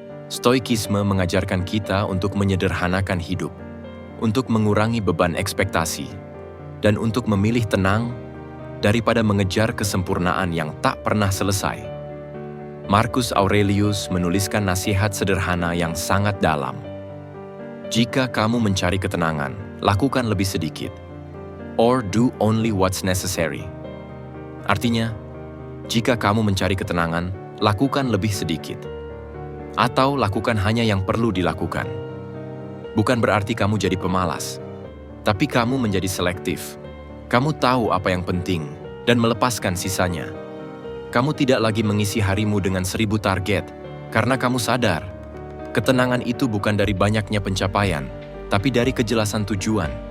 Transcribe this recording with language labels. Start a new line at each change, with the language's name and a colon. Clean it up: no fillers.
Indonesian: Stoikisme mengajarkan kita untuk menyederhanakan hidup, untuk mengurangi beban ekspektasi, dan untuk memilih tenang daripada mengejar kesempurnaan yang tak pernah selesai. Marcus Aurelius menuliskan nasihat sederhana yang sangat dalam. Jika kamu mencari ketenangan, lakukan lebih sedikit.
English: Or do only what's necessary.
Indonesian: Artinya, jika kamu mencari ketenangan, lakukan lebih sedikit. Atau lakukan hanya yang perlu dilakukan. Bukan berarti kamu jadi pemalas, tapi kamu menjadi selektif. Kamu tahu apa yang penting dan melepaskan sisanya. Kamu tidak lagi mengisi harimu dengan 1000 target karena kamu sadar ketenangan itu bukan dari banyaknya pencapaian, tapi dari kejelasan tujuan.